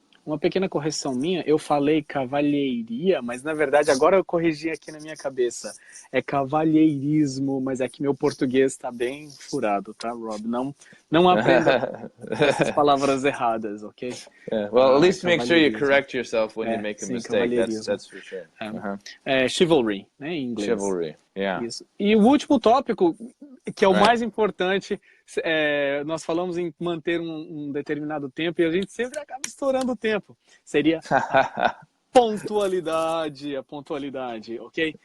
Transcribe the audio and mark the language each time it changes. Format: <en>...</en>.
<pt>uma pequena correção minha, eu falei cavalheiria, mas na verdade agora eu corrigi aqui na minha cabeça. É cavalheirismo, mas é que meu português está bem furado, tá, Rob? Não aprenda essas palavras erradas, ok?</pt> <en>Yeah. Well, at least make sure you</en> <pt>Cavalheirismo.</pt> <en>correct yourself when you make a</en> <pt>Sim,</pt> <en>mistake.</en> <pt>cavalheirismo.</pt> <en>That's for sure.</en> <pt>Chivalry, né, em inglês.</pt> <en>Chivalry, yeah.</en> <pt>Isso. E o último tópico, que é o mais importante, nós falamos em manter um determinado tempo e a gente sempre acaba estourando o tempo. Seria pontualidade, a pontualidade, ok?</pt>